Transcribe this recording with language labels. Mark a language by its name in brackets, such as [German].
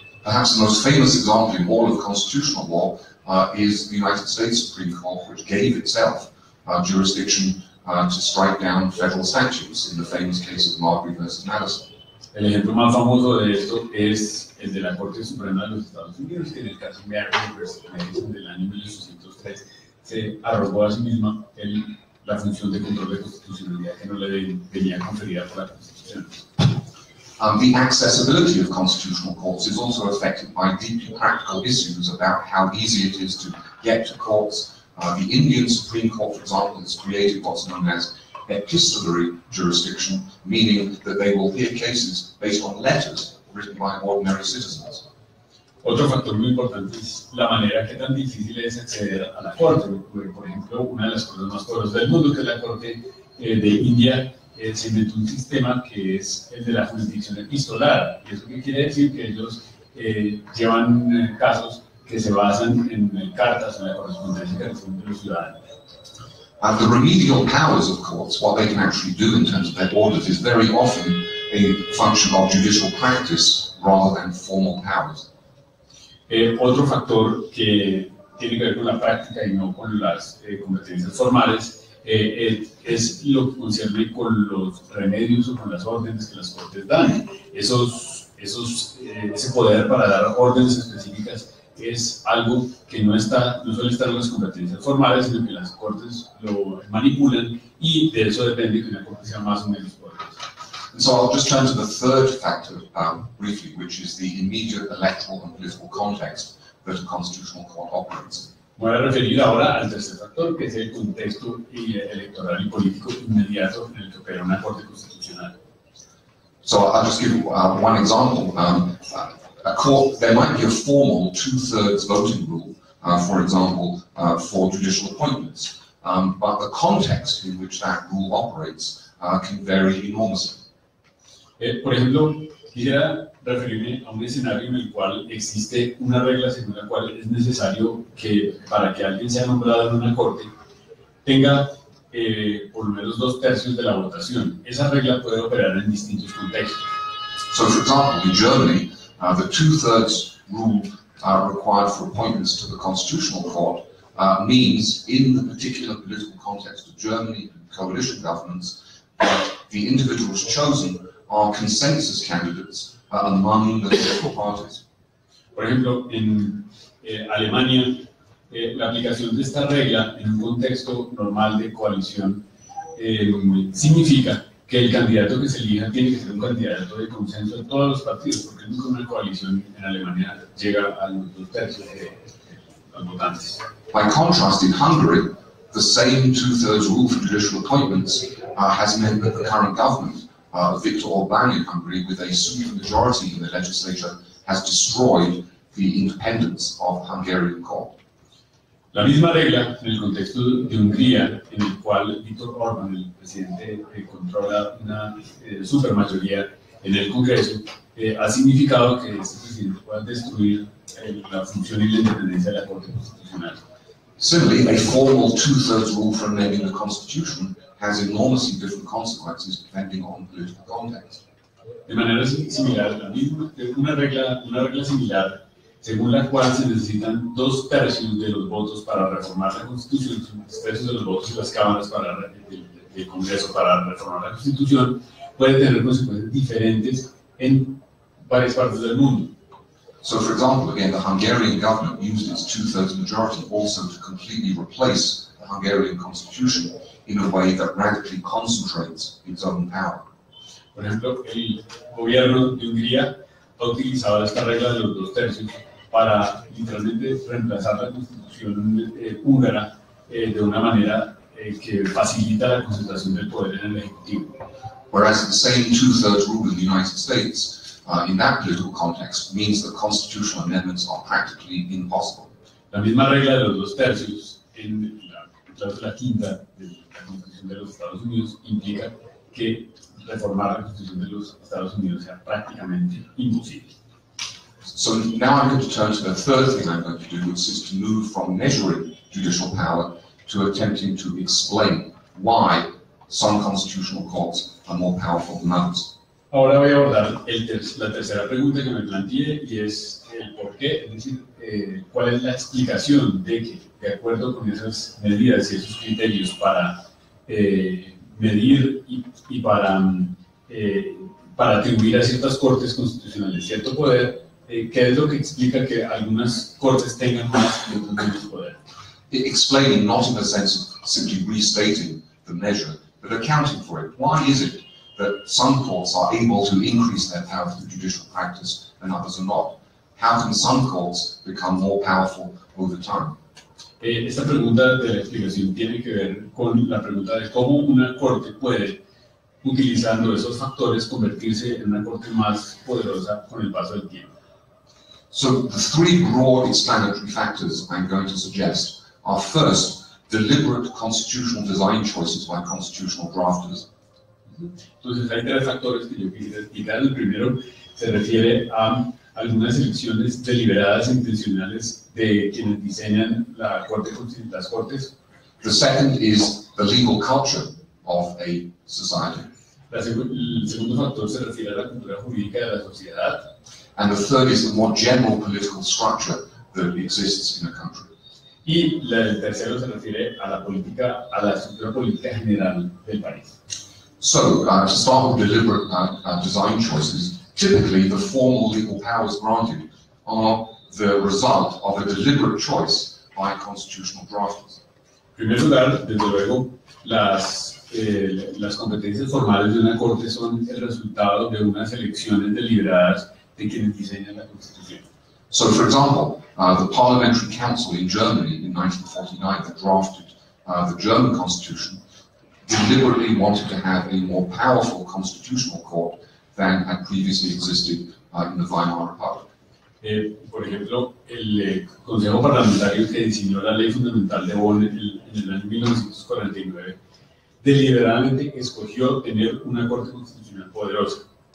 [English] Perhaps the most famous example in all of constitutional law is the United States Supreme Court, which gave itself jurisdiction to strike down federal statutes in the famous case of Marbury versus Madison. [Spanish] El ejemplo más famoso de esto es el de la Corte Suprema de los Estados Unidos, que en el caso Marbury versus Madison del año 1803 se arrogó a sí misma la función de control de constitucionalidad que no le venía conferida por la Constitución. [English] The accessibility of constitutional courts is also affected by deeply practical issues about how easy it is to get to courts. The Indian Supreme Court, for example, has created what's known as epistolary jurisdiction, meaning that they will hear cases based on letters written by ordinary citizens. [Spanish] Otro factor muy importante es la manera que tan difícil es acceder a la corte. Por ejemplo, una de las cosas más poderosas del mundo, que es la Corte de India, se inventó un sistema que es el de la jurisdicción epistolar. ¿Y eso qué quiere decir? Que ellos llevan casos que se basan en cartas, en la correspondencia que reciben los ciudadanos. [English] The remedial powers of courts, what they can actually do in terms of their orders, is very often a function of judicial practice rather than formal powers. [Spanish] Otro factor que tiene que ver con la práctica y no con las competencias formales es lo que concierne con los remedios o con las órdenes que las cortes dan. Ese poder para dar órdenes específicas es algo que no suele estar en las competencias formales, sino que las cortes lo manipulan, y de eso depende que una corte sea más o menos poderosa. [English] And so I'll just turn to the third factor briefly, which is the immediate electoral and political context that a constitutional court operates in. [Spanish] Me voy a referir ahora al tercer factor, que es el contexto electoral y político inmediato en el que opera una corte constitucional. [English] So I'll just give one example. A court, there might be a formal two-thirds voting rule, for example, for judicial appointments, but the context in which that rule operates can vary enormously. [Spanish] Por ejemplo, quisiera referirme a un escenario en el cual existe una regla según la cual es necesario que para que alguien sea nombrado en una corte tenga por lo menos 2/3 de la votación. Esa regla puede operar en distintos contextos. [English] So, for example, in Germany, the two-thirds rule required for appointments to the Constitutional Court means, in the particular political context of Germany and coalition governments, that the individuals chosen are consensus candidates among the political parties. [Spanish] Por ejemplo, en Alemania, la aplicación de esta regla en un contexto normal de coalición significa que el candidato que se elija tiene que ser un candidato de consenso de todos los partidos, porque nunca una coalición en Alemania llega a los 2/3 de los votantes. [English] By contrast, in Hungary, the same two-thirds rule for judicial appointments has meant that the current government, Viktor Orbán in Hungary, with a supermajority in the legislature, has destroyed the independence of the Hungarian court. [Spanish] La misma regla en el contexto de Hungría, en el cual Viktor Orbán, el presidente, controla una supermayoría en el Congreso, ha significado que este presidente pueda destruir la función y la independencia de la Corte Constitucional. [English] Similarly, a formal two-thirds rule for amending the Constitution has enormously different consequences depending on political context. [Spanish] De manera similar, una regla similar, según la cual se necesitan 2/3 de los votos para reformar la Constitución, 2/3 de los votos en las cámaras del Congreso para reformar la Constitución, puede tener consecuencias diferentes en varias partes del mundo. [English] So, for example, again, the Hungarian government used its two-thirds majority also to completely replace the Hungarian constitution in a way that radically concentrates its own power. [Spanish] Por ejemplo, el gobierno de Hungría ha utilizado esta regla de los 2/3 para literalmente reemplazar la constitución húngara de una manera que facilita la concentración del poder en el Ejecutivo. [English] Whereas the same two-thirds rule in the United States, in that political context, means that constitutional amendments are practically impossible. [Spanish] La misma regla de los 2/3 en la quinta de la Constitución de los Estados Unidos implica que reformar la Constitución de los Estados Unidos sea prácticamente imposible. [English] So now I'm going to turn to the third thing I'm going to do, which is to move from measuring judicial power to attempting to explain why some constitutional courts are more powerful than others. [Spanish] Ahora voy a abordar la tercera pregunta que me planteé, y es el por qué, es decir, cuál es la explicación de que, de acuerdo con esas medidas y esos criterios para medir y para atribuir a ciertas cortes constitucionales cierto poder, ¿qué es lo que explica que algunas cortes tengan más y otras menos poder? [English] Explaining not in the sense of simply restating the measure, but accounting for it. Why is it that some courts are able to increase their power through judicial practice and others are not? How can some courts become more powerful over time? [Spanish] Esta pregunta de la explicación tiene que ver con la pregunta de cómo una corte puede, utilizando esos factores, convertirse en una corte más poderosa con el paso del tiempo. [English] So the three broad explanatory factors I'm going to suggest are first, deliberate constitutional design choices by constitutional drafters. [Spanish] Entonces hay tres factores que yo quisiera explicar. El primero se refiere a algunas elecciones deliberadas e intencionales de quienes diseñan las cortes. [English] The second is the legal culture of a society. [Spanish] El segundo factor se refiere a la cultura jurídica de la sociedad. [English] And the third is the more general political structure that exists in a country. [Spanish] Y el tercero se refiere a la estructura política general del país. [English] So, to start with deliberate design choices, typically the formal legal powers granted are the result of a deliberate choice by constitutional drafters. [Spanish] En primer lugar, desde luego, las competencias formales de una corte son el resultado de unas elecciones deliberadas de quienes diseñan la Constitución. [English] So, for example, the Parliamentary Council in Germany in 1949 that drafted the German Constitution deliberately wanted to have a more powerful constitutional court than had previously existed in the Weimar Republic. [Spanish] Por ejemplo, el Consejo Parlamentario que diseñó la Ley Fundamental de Bonn en el año 1949 deliberadamente escogió tener una Corte Constitucional poderosa.